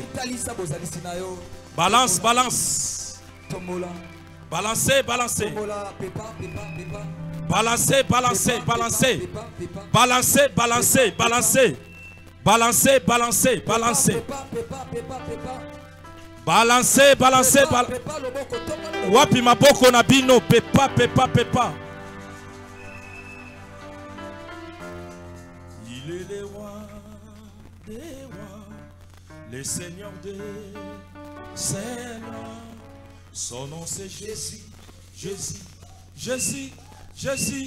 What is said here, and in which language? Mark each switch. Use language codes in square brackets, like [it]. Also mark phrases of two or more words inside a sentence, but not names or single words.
[fr] Balance, balance. Balancez, balancez. Balancez, balancez, balancez. Balancez, balancez, balancez. Balancez, balancez, balancez. Balancez, balancez, balancez. [ln] Wapi maboko na bino. Pepa, pepa, pepa. [fr] Il est le roi des rois, le Seigneur des seigneurs. Son nom c'est Jésus, Jésus, Jésus, Jésus.